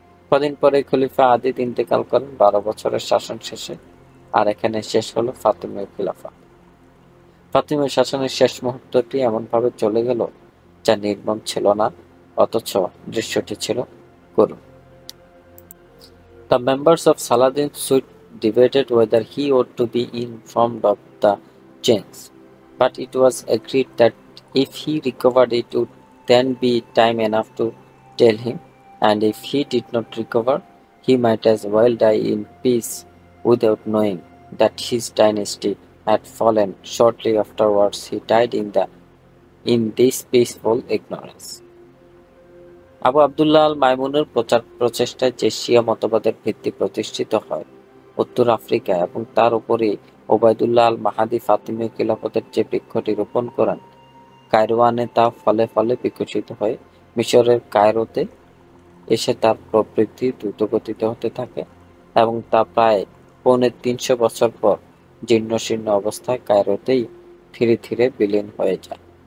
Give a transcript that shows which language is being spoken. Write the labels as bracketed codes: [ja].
[bn] কদিন পরে খলিফা আদিদ ইন্তেকাল করেন 12 বছরের শাসন শেষে। আর এখানে শেষ হলো ফাতিমীয় খিলাফা। ফাতিমীয় শাসনের শেষ মুহূর্তটি এমনভাবে চলে গেল যা নির্মম ছিল না, অথচ দৃশ্যটি ছিল করুণ। [en] The members of Saladin's suite debated whether he ought to be informed of the change, but it was agreed that if he recovered it would then be time enough to tell him, and if he did not recover, he might as well die in peace without knowing that his dynasty had fallen. Shortly afterwards he died in this peaceful ignorance. [bn] Abu Abdullah আল মাইমুনের প্রচেষ্টায় যে শিয়া মতবাদের ভিত্তি প্রতিষ্ঠিত হয় উত্তর আফ্রিকায় এবং তার উপরে ওবায়দুল্লাহ আল মাহাদি ফাতিমীয় খিলাফতের যে বৃক্ষটি রোপণ করেন কায়রোয়ানে, তা ফলে ফলে বিকশিত হয়ে মিশরের কায়রোতে এসে তার প্রবৃদ্ধি দ্রুতগতিতে হতে থাকে এবং তা প্রায় 350 বছর পর জীর্ণশীর্ণ অবস্থায় কায়রোতেই ধীরে ধীরে বিলীন হয়ে যায়।